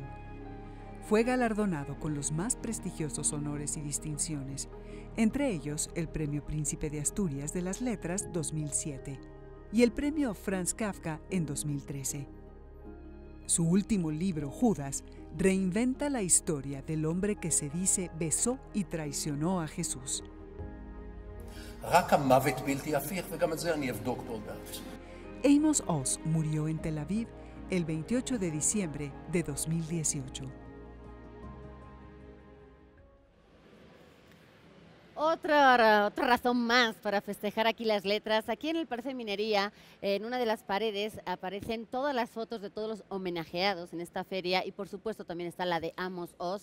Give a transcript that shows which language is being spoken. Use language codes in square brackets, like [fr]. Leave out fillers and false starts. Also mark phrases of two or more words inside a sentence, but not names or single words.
[es] Fue galardonado con los más prestigiosos honores y distinciones, entre ellos el Premio Príncipe de Asturias de las Letras 2007 y el Premio Franz Kafka en 2013. Su último libro, Judas, reinventa la historia del hombre que se dice besó y traicionó a Jesús. [he] רק המוות בלתי הפיך, וגם את זה אני אבדוק בבג"ץ. [es] Amos Oz murió en Tel Aviv el 28 de diciembre de 2018. Otra razón más para festejar aquí las letras. Aquí en el Palacio de Minería, en una de las paredes, aparecen todas las fotos de todos los homenajeados en esta feria y por supuesto también está la de Amos Oz.